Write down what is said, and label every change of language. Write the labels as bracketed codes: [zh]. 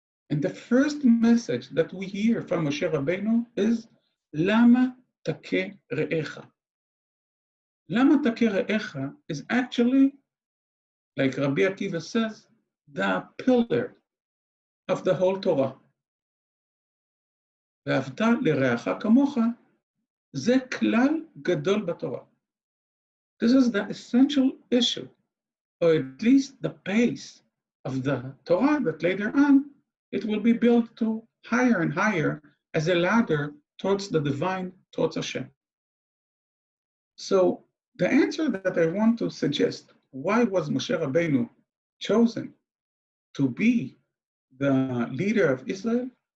[en] And the first message that we hear from Moshe Rabbeinu is, Lama take re'echa. Lama take re'echa is actually, like Rabbi Akiva says, the pillar of the whole Torah. [he] ואהבת לרעך כמוך, זה כלל גדול בתורה. [en] This is the essential issue, or at least the base of the Torah, that later on it will be built to higher and higher as a ladder towards the divine, towards Hashem. So the answer that I want to suggest, why was Moshe Rabbeinu chosen to be the leader of Israel?